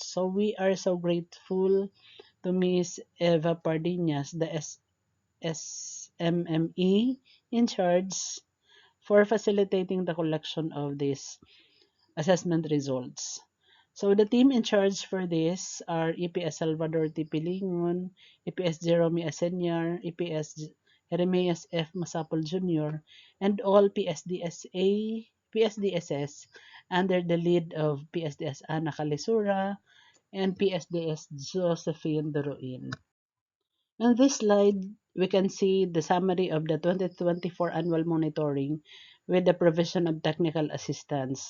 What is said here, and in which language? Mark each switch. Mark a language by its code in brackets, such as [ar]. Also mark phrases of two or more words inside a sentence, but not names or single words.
[en] So we are so grateful to Ms. Eva Pardinas, the SMME in charge for facilitating the collection of these assessment results. So the team in charge for this are EPS Salvador T. Pilingon, EPS Jerome Asenyar, EPS Jeremias F. Masapol Jr., and all PSDSS under the lead of PSDS Ana Calisura and PSDS Josephine Duruin. On this slide, we can see the summary of the 2024 annual monitoring with the provision of technical assistance.